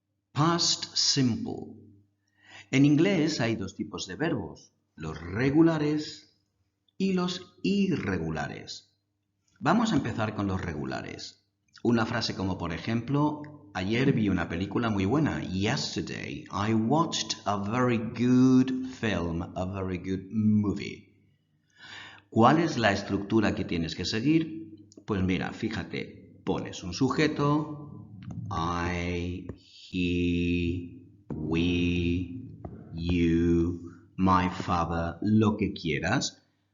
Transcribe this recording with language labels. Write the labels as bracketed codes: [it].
[en] Past simple. [es] En inglés hay dos tipos de verbos, los regulares y los irregulares. Vamos a empezar con los regulares. Una frase como por ejemplo, ayer vi una película muy buena. [en] Yesterday I watched a very good film, a very good movie. [es] ¿Cuál es la estructura que tienes que seguir? Pues mira, fíjate, pones un sujeto, [en] I, he, we, you, my father, [es] lo que quieras.